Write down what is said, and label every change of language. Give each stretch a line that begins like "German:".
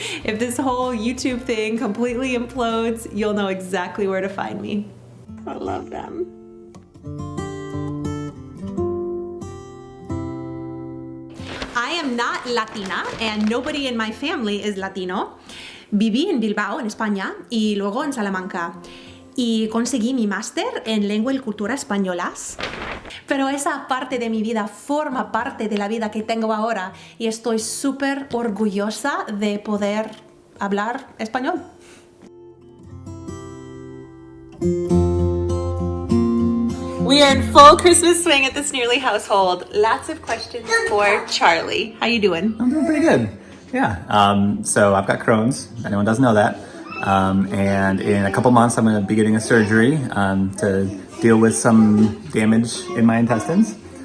English: If this whole YouTube thing completely implodes, you'll know exactly where to find me. I love them. I am not Latina and nobody in my family is Latino.
Spanish: Viví en Bilbao, en España, y luego en Salamanca. Y conseguí mi máster en lengua y cultura españolas. Pero esa parte de mi vida forma parte de la vida que tengo ahora y estoy súper orgullosa de poder hablar español.
English: We are in full Christmas swing at the Sneerly household. Lots of questions for Charlie. How you doing? I'm doing pretty good. Yeah. So I've got Crohn's. If anyone doesn't know that. And in a couple months, I'm going to be getting a surgery to deal with some damage in my intestines.